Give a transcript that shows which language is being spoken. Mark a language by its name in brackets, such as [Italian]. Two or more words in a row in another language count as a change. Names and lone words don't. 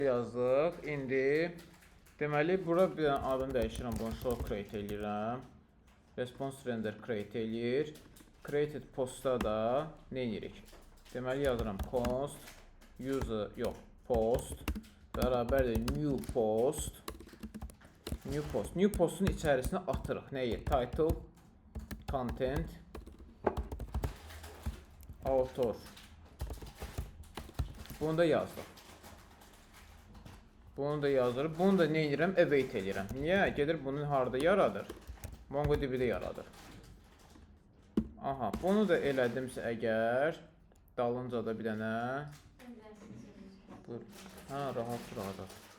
[Azerbaijani] Yazdıq. İndi deməli bura bir dənə adını dəyişirəm. Bunu [English] show create [Azerbaijani] eləyirəm. [English] Response render create [Azerbaijani] eləyir. [English] Created postda [Azerbaijani] da nə edirik? Deməli yazıram [English] const user [Azerbaijani] yox post bərabərdir [English] new post. [Azerbaijani] New postun içərisinə atırıq. Nəyi? [English] Title, content, author. [Azerbaijani] Bunu da yazdıq. Bunu da yazırıq. Bunu da nə edirəm? Await edirəm. Niyə? Gedir bunu harda yaradır? MongoDB-də yaradır. Aha, bunu da elədimsə əgər dalınca da bir dənə rahat.